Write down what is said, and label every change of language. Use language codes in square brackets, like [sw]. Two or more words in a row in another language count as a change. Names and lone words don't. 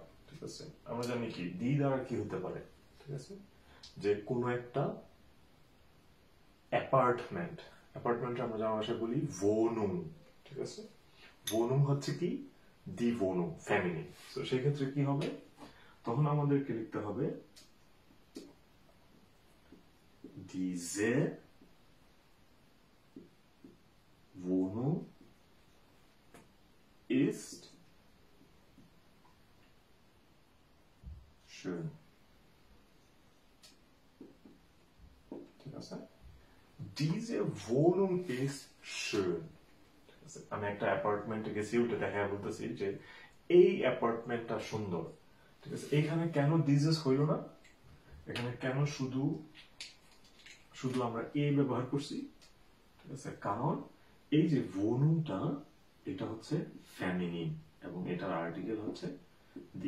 [bn] ঠিক আছে, আমরা জানি কি দি দ্বারা কি হতে পারে? ঠিক আছে, যে কোনো একটা অ্যাপার্টমেন্ট, অ্যাপার্টমেন্টে আমরা যাওয়ার ভাষায় বলি ভোনুম। ঠিক আছে, ভোনুম হচ্ছে কি? [de] die Wohnung, [bn] ফ্যামিলি। তো সেই ক্ষেত্রে কি হবে? তখন আমাদেরকে লিখতে হবে [de] diese Wohnung ist schön. [bn] ঠিক আছে, [de] diese Wohnung ist schön. [bn] ঠিক আছে, আমি একটা অ্যাপার্টমেন্টে গেছি, ওটা দেখা বলতেছি যে এই অ্যাপার্টমেন্টটা সুন্দর। ঠিক আছে, এখানে কেন দিজেস হইল না? এখানে কেন শুধু শুধু আমরা এ ব্যবহার করছি? ঠিক আছে, কারণ এই যে ভোনুমটা, এটা হচ্ছে ফেমিনিন এবং এটার আর্টিকেল হচ্ছে দি।